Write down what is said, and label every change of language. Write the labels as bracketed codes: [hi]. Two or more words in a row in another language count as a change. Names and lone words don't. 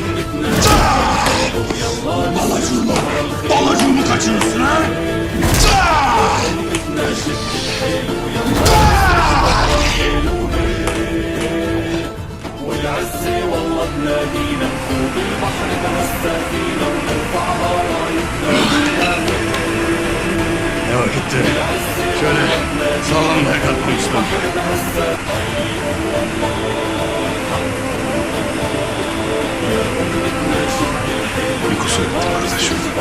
[tr] Balacığımı kaçırırsın ha? [ar] والعز والله بنادينا فوق البحر تمسى فينا ونرفعها رايتنا. [tr] Ne vakitti? Şöyle sağlamaya kalkmak istiyorum. Bir kusur ettim kardeşim.